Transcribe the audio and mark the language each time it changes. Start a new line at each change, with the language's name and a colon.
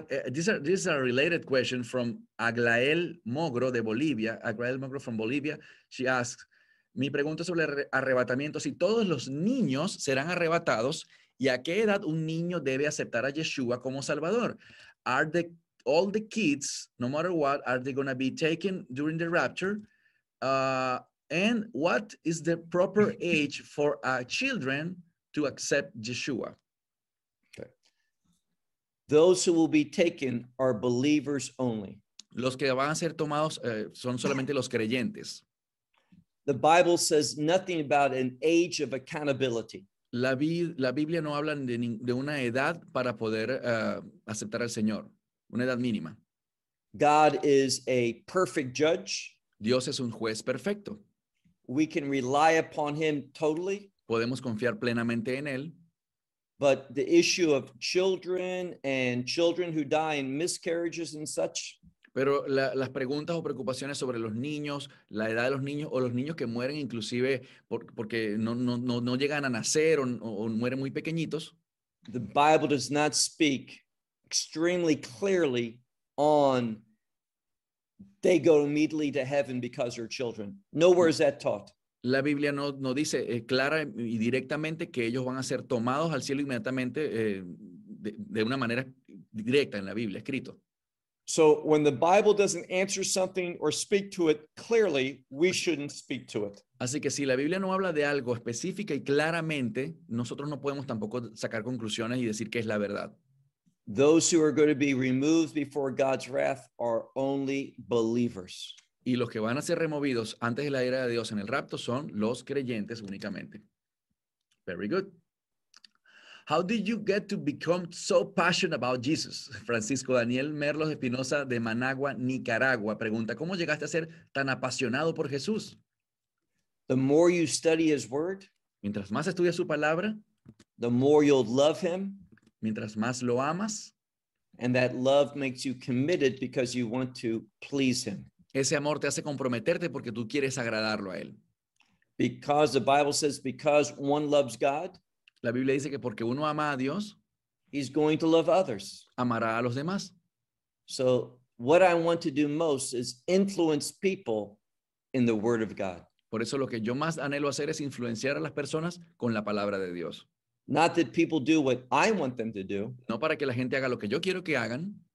English: This is a related question from Aglael Mogro de Bolivia. Aglael Mogro from Bolivia. She asks,
Spanish: mi pregunta sobre el arrebatamiento, si todos los niños serán arrebatados, ¿y a qué edad un niño debe aceptar a Yeshua como Salvador?
English: Are the all the kids, no matter what, are they going to be taken during the rapture? And what is the proper age for a children to accept Yeshua? Okay. Those who will be taken are believers only.
Spanish: Los que van a ser tomados son solamente los creyentes.
English: The Bible says nothing about an age of accountability.
Spanish: La Biblia no habla de una edad para poder aceptar al Señor, una edad mínima.
English: God is a perfect judge.
Spanish: Dios es un juez perfecto.
English: We can rely upon him totally.
Spanish: Podemos confiar plenamente en él.
English: But the issue of children and children who die in miscarriages and such.
Spanish: Pero las preguntas o preocupaciones sobre los niños, la edad de los niños o los niños que mueren inclusive porque no llegan a nacer o mueren muy pequeñitos.
English: The Bible does not speak extremely clearly on they go immediately to heaven because they're children. Nowhere is that taught.
Spanish: La Biblia no dice clara y directamente que ellos van a ser tomados al cielo inmediatamente de una manera directa en la Biblia, escrito.
English: So when the Bible doesn't answer something or speak to it clearly, we shouldn't speak to it.
Spanish: Así que si la Biblia no habla de algo específica y claramente, nosotros no podemos tampoco sacar conclusiones y decir que es la verdad.
English: Those who are going to be removed before God's wrath are only believers.
Spanish: Y los que van a ser removidos antes de la ira de Dios en el rapto son los creyentes únicamente.
English: Very good. How did you get to become so passionate about Jesus?
Spanish: Francisco Daniel Merlos Espinosa de Managua, Nicaragua, pregunta, ¿cómo llegaste a ser tan apasionado por Jesús?
English: The more you study his word,
Spanish: mientras más estudias su palabra,
English: the more you'll love him,
Spanish: mientras más lo amas,
English: and that love makes you committed because you want to please him.
Spanish: Ese amor te hace comprometerte porque tú quieres agradarlo a él.
English: Because the Bible says, because one loves God,
Spanish: la Biblia dice que porque uno ama a Dios,
English: he's going to love others.
Spanish: Amará a los demás.
English: So what I want to do most is influence people in the word of God.
Spanish: Por eso lo que yo más anhelo hacer es influenciar a las personas con la palabra de Dios.
English: Not that people do what I want them to do.
Spanish: No para que la gente haga lo que yo quiero que hagan.